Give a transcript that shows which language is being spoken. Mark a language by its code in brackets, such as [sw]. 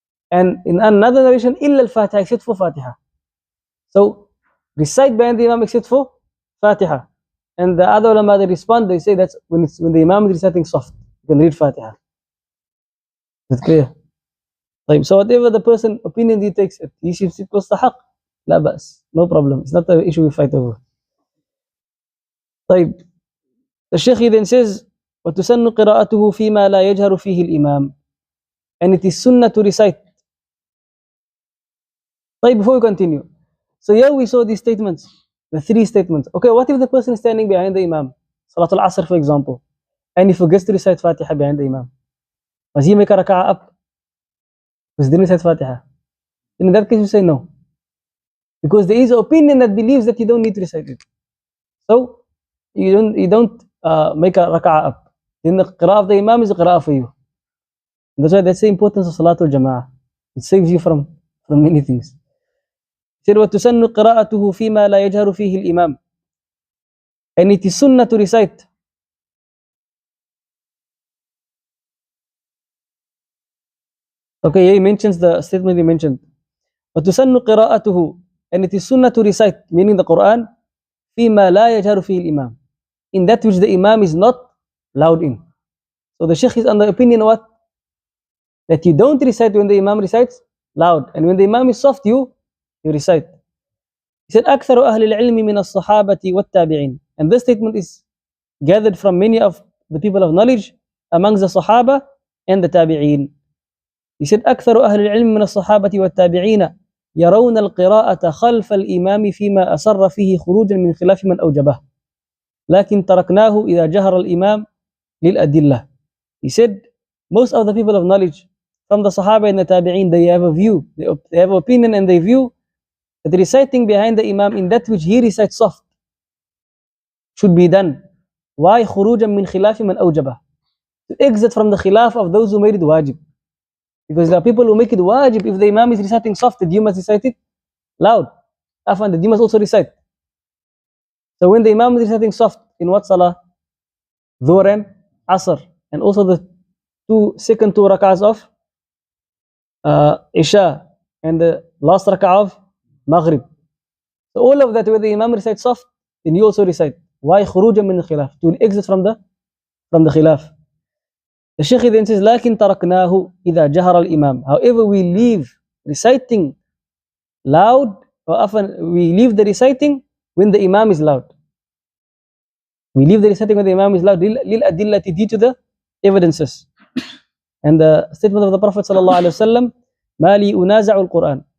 [en] And in another narration, [ar] illa al-Fatiha, [en] except for Fatiha. So recite behind the imam except for Fatiha. And the other ulama, they respond, they say that's when the imam is reciting soft, you can read Fatiha. Is that clear? So whatever the person opinion he takes, he should sit close to haqq. [ar] La bas, [en] no problem. It's not an issue we fight over. The Shaykh then says, [ar] وَتُسَنُّ قِرَاءَتُهُ فِي مَا لَا يَجْهَرُ فِيهِ الْإِمَامِ. [en] And it is sunnah to recite. Before we continue, so here we saw these statements, the three statements. Okay, what if the person is standing behind the imam, Salatul Asr for example, and he forgets to recite Fatiha behind the imam? Must he make a raka'ah up? Because he didn't recite Fatiha. In that case, you say no. Because there is an opinion that believes that you don't need to recite it. So you don't make a raka'ah up. Then the qira'ah of the imam is a qira'ah for you. And that's why that's the importance of Salatul Jama'ah. It saves you from many things. He said, [ar] وَتُسَنُّ قِرَاءَتُهُ فِي مَا لَا يَجْهَرُ فِيهِ الْإِمَامِ. [en] And it is sunnah to recite. Okay, he mentions the statement he mentioned. [ar] وَتُسَنُّ قِرَاءَتُهُ. [en] And it is sunnah to recite, meaning the Quran, [ar] فِي مَا لَا يَجْهَرُ فِيهِ الْإِمَامِ. [en] In that which the imam is not loud in. So the Shaykh is under opinion what? That you don't recite when the imam recites loud. And when the imam is soft, you recite. He said, [ar] أكثر أهل العلم من الصحابة والتابعين. [en] And this statement is gathered from many of the people of knowledge amongst the Sahaba and the Tabi'een. He said, [ar] أكثر أهل العلم من الصحابة والتابعين يرون القراءة خلف الإمام فيما أسر فيه خروجا من خلاف من أوجبه لكن تركناه إذا جهر الإمام للأدلة. [en] He said, most of the people of knowledge from the Sahaba and the Tabi'een, they have a view, they have an opinion and they view that reciting behind the Imam in that which he recites soft should be done. Why? [ar] خروجا من خلاف من أوجبه. [en] To exit from the khilaf of those who made it wajib. Because there are people who make it wajib. If the Imam is reciting soft, then you must recite it loud. Afan, then you must also recite. So when the Imam is reciting soft, in what salah? Dhuhr and Asr. And also the second two rak'ahs of Isha. And the last rak'ah of Maghrib. So all of that, where the Imam recites soft, then you also recite. Why? [ar] خروجا من الخلاف. [en] To exit from the khilaf. The Shaykh then says, [ar] لكن تركناه إذا جهر الإمام. [en] However, we leave reciting loud, or often we leave the reciting when the Imam is loud. We leave the reciting when the Imam is loud. [ar] للأدلة, [en] due to the evidences. And the statement of the Prophet ﷺ, [ar] ما لي أنازع القرآن.